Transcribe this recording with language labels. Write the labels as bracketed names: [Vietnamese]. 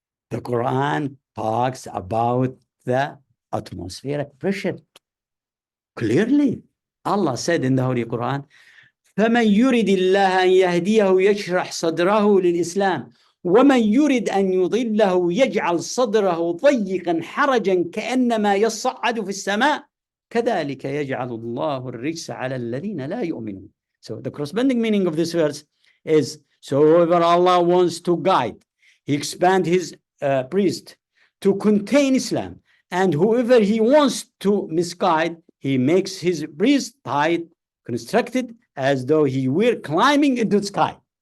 [English] The Quran talks about the atmospheric pressure. Clearly, Allah said in the Holy Quran, [Arabic] فَمَنْ يُرِدِ اللَّهَ أَنْ يَهْدِيَهُ يَشْرَحْ صَدْرَهُ لِلْإِسْلَامِ وَمَنْ يُرِدْ أَنْ يُضِلَّهُ يَجْعَلْ صَدْرَهُ ضَيِّقًا حَرَجًا كَأَنَّمَا يَصَّعَّدُ فِي السَّمَاءِ كَذَلِكَ يَجْعَلُ اللَّهُ الرِّجْسَ عَلَى الَّذِينَ لَا يُؤْمِنُونَ. [English] So the corresponding meaning of this verse is, so whoever Allah wants to guide, He expand His priest to contain Islam, and whoever He wants to misguide, He makes His priest tight constructed as though he were climbing into the sky.